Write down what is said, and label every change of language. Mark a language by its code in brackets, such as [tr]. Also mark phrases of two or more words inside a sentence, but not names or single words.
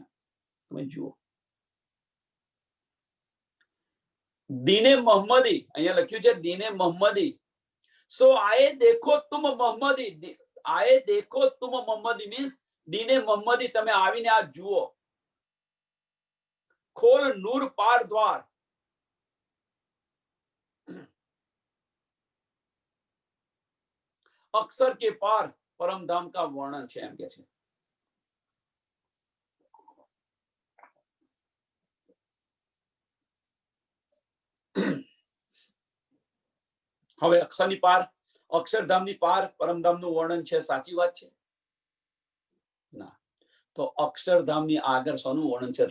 [gu] તમે જુઓ. દીને મોહમ્મદી અહીંયા લખ્યું છે, દીને મોહમ્મદી. [hi] सो आए देखो तुम मोहम्मदी. आए देखो तुम मोहम्मदी [gu] મીન્સ દીને મોહમ્મદી, તમે આવીને આ જુઓ. [hi] खोल नूर पार द्वार. अक्षर के पार परम धाम का वर्णन [gu] છે એમ કે છે. હવે અક્ષરની પાર, અક્ષરધામની પાર પરમધામનું વર્ણન છે, સાચી વાત છે? ના. તો અક્ષરધામની આગળ શોનું વર્ણન છે?